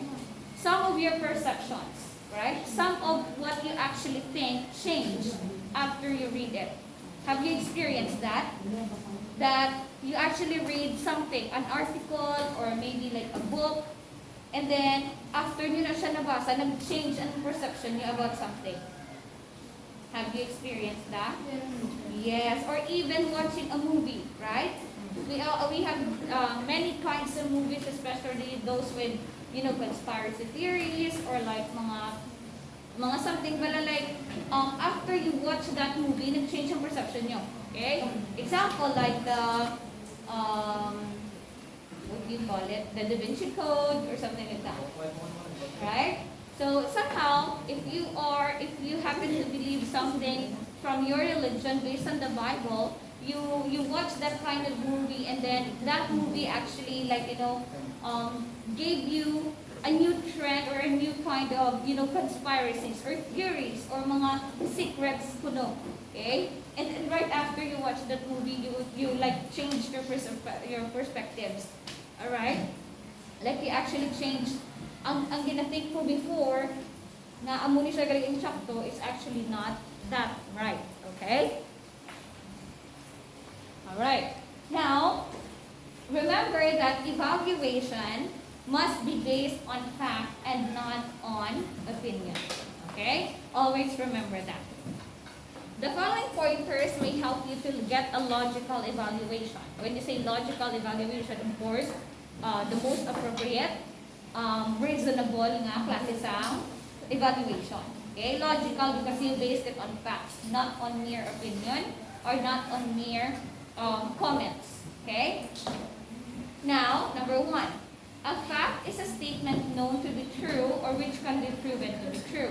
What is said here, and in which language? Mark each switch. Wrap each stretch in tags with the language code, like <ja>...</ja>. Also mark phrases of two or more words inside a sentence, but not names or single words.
<en>Some of your perceptions, right? Some of what you actually think change after you read it. Have you experienced that? That you actually read something, an article or maybe like a book, and then after</en> <tl>nyo na siya nabasa, nag-change ang perception nyo</tl> <en>about something. Have you experienced that? Yes. Or even watching a movie, right? We have many kinds of movies, especially those with, conspiracy theories or like mga something pala like after you watch that movie,</en> <tl>nag-change ang perception nyo.</tl> <en>Okay? Example like the what do you call it? The Da Vinci Code or something like that. Right? So somehow, if you happen to believe something from your religion based on the Bible, you watch that kind of movie, and then that movie actually gave you a new trend or a new kind of conspiracies or theories or mga secrets kuno. Okay? And then right after you watch that movie, you like changed your perspectives. All right? Like you actually changed ang</en> <hil>ginathink mo before na amo ni siya galing insakto</hil> <en>is actually not that right. Okay? Alright. Now, remember that evaluation must be based on fact and not on opinion. Okay? Always remember that. The following pointers may help you to get a logical evaluation. When you say logical evaluation, of course, the most appropriate, reasonable</en> <hil>nga klase sa</hil> <en>evaluation. Okay? Logical because you based it on facts, not on mere opinion or not on mere comments. Okay? Now, number 1. A fact is a statement known to be true or which can be proven to be true.</en>